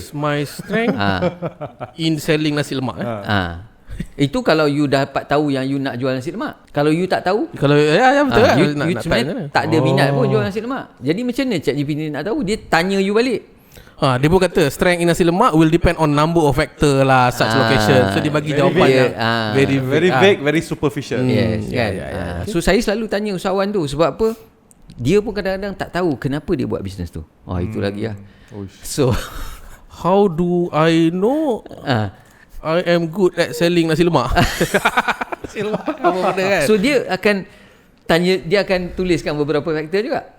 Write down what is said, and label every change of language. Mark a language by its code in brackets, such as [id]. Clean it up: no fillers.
[en] What is my strength in selling nasi lemak. [ms] Itu kalau you dapat tahu yang you nak jual nasi lemak. Kalau you tak tahu, Kalau betul kan, [en] you [ms] nak sebenarnya tak ada minat pun jual nasi lemak. Jadi macam mana ChatGPT nak tahu? Dia tanya you balik. Dia pun kata [en] strength in nasi lemak will depend on number of factor lah, such location. So [ms] dia bagi jawapan yang [en] very vague, very superficial. [ms] Yes, kan. So saya selalu tanya usahawan tu, sebab apa? Dia pun kadang-kadang tak tahu kenapa dia buat bisnes tu. Itu lagi lah. So [en] how do I know I am good at selling nasi lemak? [ms] Nasi lemak apa benda kan? So dia akan tanya, dia akan tuliskan beberapa faktor juga.